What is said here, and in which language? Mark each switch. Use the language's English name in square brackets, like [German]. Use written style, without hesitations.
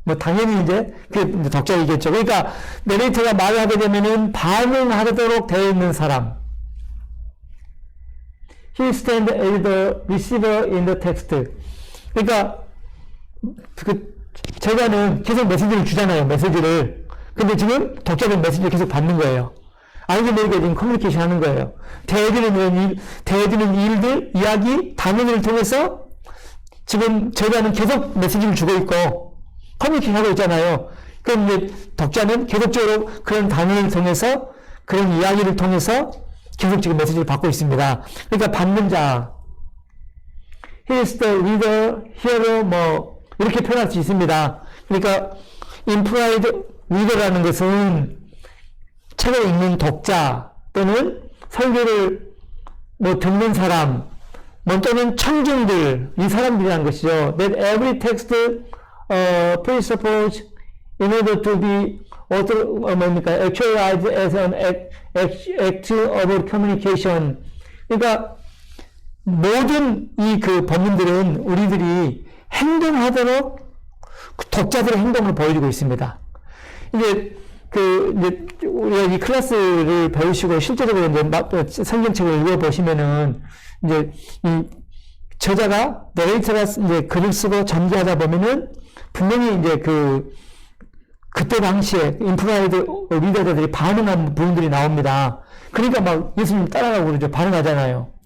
[Korean] 당연히 이제 독자이겠죠. 그러니까 내레이터가 말을 하게 되면은 반응하도록 되어 있는 사람. [English] He stands as the receiver in the text. [Korean] 그러니까 저자는 계속 메시지를 주잖아요. 메시지를. 근데 지금 독자는 메시지를 계속 받는 거예요. 알게 지금 커뮤니케이션 하는 거예요. 대해드는 일들, 이야기, 단어를 통해서 지금 저자는 계속 메시지를 주고 있고 커뮤니케이션 하고 있잖아요. 그럼 이제 독자는 계속적으로 그런 단어를 통해서 그런 이야기를 통해서 계속 지금 메시지를 받고 있습니다. 그러니까 받는 자, [English] he is the reader, hero, [Korean] 뭐 이렇게 표현할 수 있습니다. 그러니까 implied reader라는 것은 책을 읽는 독자 또는 설교를 뭐 듣는 사람 뭐 또는 청중들 이 사람들이라는 것이죠. [English] That every text presupposes in order to be actualized as an act of communication. [Korean] 그러니까 모든 이 그 본문들은 우리들이 행동하도록 독자들의 행동을 보여주고 있습니다. 이제 우리가 이 클래스를 배우시고 실제적으로 이제 성경책을 읽어보시면은 이제 이 저자가 내레이터가 이제 글을 쓰고 전개하다 보면은 분명히 이제 그때 당시에 인프라이드 리더들이 반응한 부분들이 나옵니다. 그러니까 막 예수님 따라가고 그러죠. 반응하잖아요.